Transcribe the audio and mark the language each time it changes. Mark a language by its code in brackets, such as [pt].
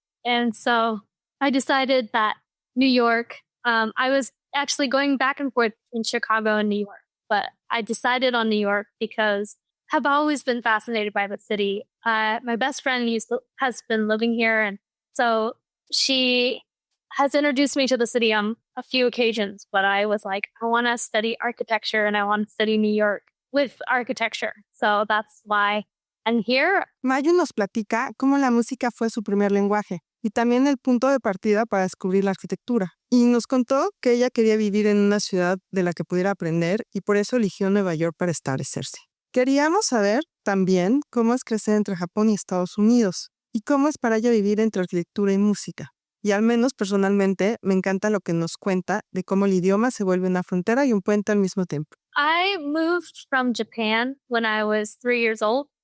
[en] And so I decided that New York, I was actually going back and forth in Chicago and New York, but I decided on New York because I've always been fascinated by the city. My best friend has been living here, and so she has introduced me to the city on a few occasions, but I was like, I want to study architecture and I want to study New York with architecture. So that's why I'm here. [es] Mayu nos platica cómo la música fue su primer lenguaje y también el punto de partida para descubrir la arquitectura. Y nos contó que ella quería vivir en una ciudad de la que pudiera aprender y por eso eligió Nueva York para establecerse. Queríamos saber también cómo es crecer entre Japón y Estados Unidos y cómo es para ella vivir entre arquitectura y música. Y al menos personalmente me encanta lo que nos cuenta de cómo el idioma se vuelve una frontera y un puente al mismo tiempo. [en] I moved from Japan when I was 3 years old.